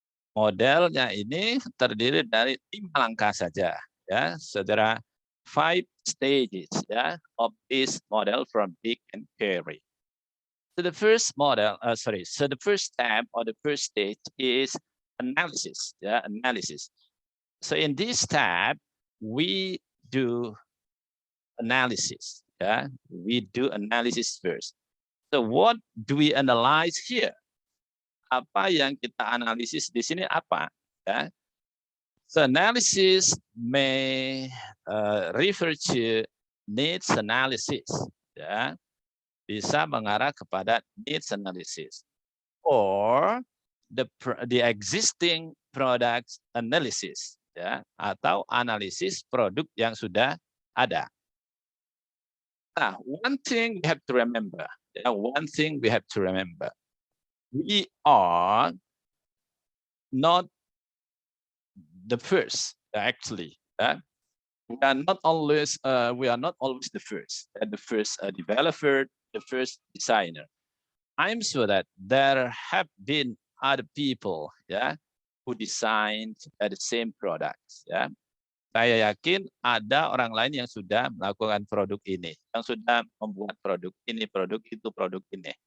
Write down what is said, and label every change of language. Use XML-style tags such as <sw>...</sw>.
<id>Modelnya ini terdiri dari 5 langkah saja.</id> <en>So there are 5 stages, of this model from Dick and Carey. So the first model, so the first step or the first stage is analysis. Analysis. So in this step, we do analysis. We do analysis first. So what do we analyze here?</en> <id>Apa yang kita analisis di sini apa?</id> <en>So analysis may refer to needs analysis.</en> <id>Bisa mengarah kepada needs analysis</id> <en>or the existing products analysis,</en> <id>atau analisis produk yang sudah ada.</id> <en>Nah, one thing we have to remember, we are not the first, actually. We are not always the first, developer, the first designer. I'm sure that there have been other people, who designed the same products.</en> <id>Saya yakin ada orang lain yang sudah melakukan produk ini, yang sudah membuat produk ini, produk itu, produk ini.</id>